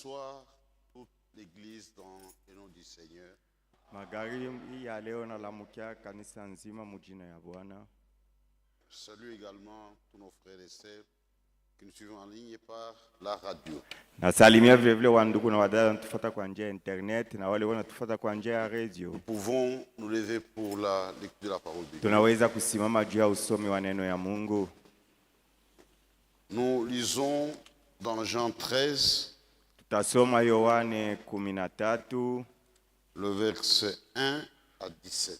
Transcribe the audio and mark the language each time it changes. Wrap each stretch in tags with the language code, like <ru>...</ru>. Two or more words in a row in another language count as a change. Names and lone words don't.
<fr>Bonsoir, toute l'église dans le nom du Seigneur.</fr> <sw>Magharibi ya leo nalamukia kanisa nzima mujina ya Bwana.</sw> <fr>Salut également tous nos frères et sœurs qui nous suivent en ligne par la radio.</fr> <sw>Nasalimia vile vile wandugu na wadada wanatufuata kwa njia ya internet na wale wanatufuata kwa njia ya radio.</sw> <fr>Nous pouvons nous lever pour la lecture de la parole de Dieu.</fr> <sw>Tunaweza kusimama juu ya usomi wa neno ya Mungu.</sw> <fr>Nous lisons dans Jean 13,</fr> <sw>Tutasoma Yohane 13,</sw> <fr>le verset 1 à 17.</fr>